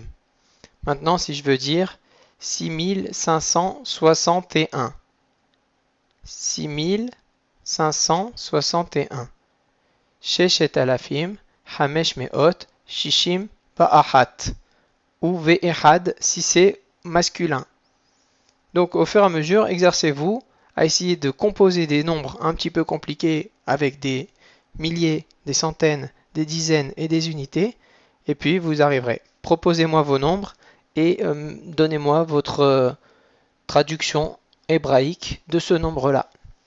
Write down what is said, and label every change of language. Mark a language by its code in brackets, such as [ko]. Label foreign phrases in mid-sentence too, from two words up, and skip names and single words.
[fr] Maintenant, si je veux dire 6561, 6561. [he] ששת אלפים, חמש מאות, שישים ואחת. [fr] Ou Ve'ehad si c'est masculin. Donc au fur et à mesure, exercez-vous à essayer de composer des nombres un petit peu compliqués avec des milliers, des centaines, des dizaines et des unités. Et puis vous arriverez. Proposez-moi vos nombres et donnez-moi votre traduction hébraïque de ce nombre-là.